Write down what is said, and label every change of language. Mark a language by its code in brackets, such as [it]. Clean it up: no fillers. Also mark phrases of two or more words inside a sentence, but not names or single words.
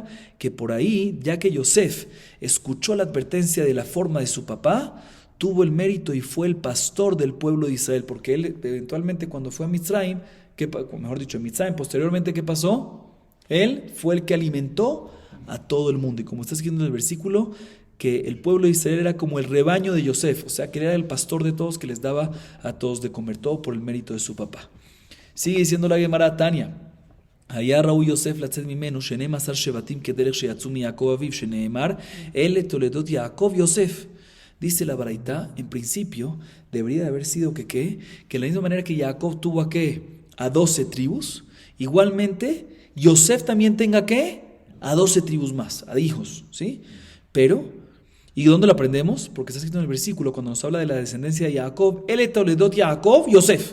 [es] Que por ahí, ya que Yosef escuchó la advertencia de la forma de su papá, tuvo el mérito y fue el pastor del pueblo de Israel, porque él eventualmente cuando fue a Mitzrayim, mejor dicho, en Mitzrayim, posteriormente, ¿qué pasó? Él fue el que alimentó a todo el mundo. Y como está escrito en el versículo, que el pueblo de Israel era como el rebaño de Yosef, o sea, que él era el pastor de todos, que les daba a todos de comer, todo por el mérito de su papá. Sigue diciendo la Gemara Tania, [he] היה ראוי יוסף לצאת ממנו 12 שבטים כדרך שיצאו מיעקב אביו, שנאמר, אלה תולדות יעקב יוסף. [es] Dice la Baraita, en principio, debería de haber sido que de la misma manera que Jacob tuvo a 12 tribus, igualmente Yosef también tenga a 12 tribus más, a hijos, ¿sí? Pero, ¿y dónde lo aprendemos? Porque está escrito en el versículo, cuando nos habla de la descendencia de Jacob, el toledot Jacob, Yosef.